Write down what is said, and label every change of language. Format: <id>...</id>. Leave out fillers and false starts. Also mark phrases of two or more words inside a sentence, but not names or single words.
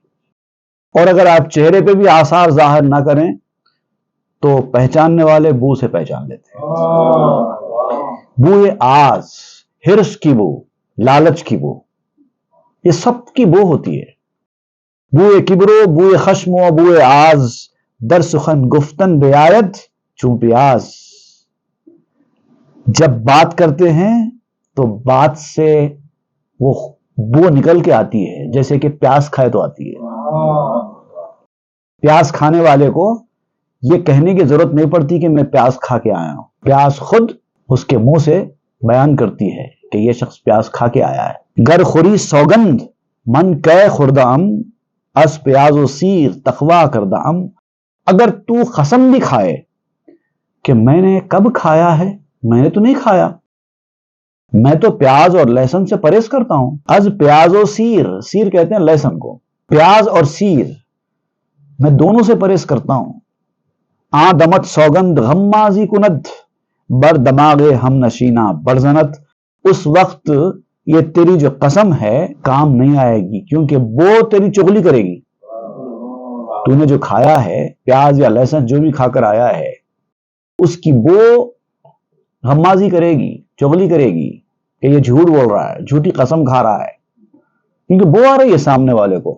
<ur>اور اگر آپ چہرے پہ بھی آثار ظاہر نہ کریں تو پہچاننے والے بو سے پہچان لیتے ہیں. بوئے آز، ہرس کی بو، لالچ کی بو، یہ سب کی بو ہوتی ہے.</ur> <fa>بوئے کبرو بوئے خشم و بوئے آز، در سخن گفتن بیایت چوں پیاس.</fa> <ur>جب بات کرتے ہیں تو بات سے وہ بو نکل کے آتی ہے، جیسے کہ پیاس کھائے تو آتی ہے. پیاس کھانے والے کو یہ کہنے کی ضرورت نہیں پڑتی کہ میں پیاس کھا کے آیا ہوں. پیاس خود اس کے منہ سے بیان کرتی ہے کہ یہ شخص پیاس کھا کے آیا ہے.</ur> <fa>گر خوری سوگند من کہ خوردام، اس پیاز و سیر تقوا کردام.</fa> <ur>اگر تو قسم بھی کھائے کہ میں نے کب کھایا ہے، میں نے تو نہیں کھایا، میں تو پیاز اور لہسن سے پرہیز کرتا ہوں.</ur> <fa>از پیاز و سیر،</fa> <ur>سیر کہتے ہیں لہسن کو، پیاز اور سیر میں دونوں سے پرہیز کرتا ہوں.</ur> <fa>آ دمت سوگند غمازی کند، بر دماغ ہم نشینہ برزنت.</fa> <ur>اس وقت یہ تیری جو قسم ہے کام نہیں آئے گی، کیونکہ وہ تیری چغلی کرے گی. تو نے جو کھایا ہے پیاز یا لہسن جو بھی کھا کر آیا ہے، اس کی بو غمازی کرے گی، چغلی کرے گی کہ یہ جھوٹ بول رہا ہے، جھوٹی قسم کھا رہا ہے، کیونکہ بو آ رہی ہے سامنے والے کو.</ur>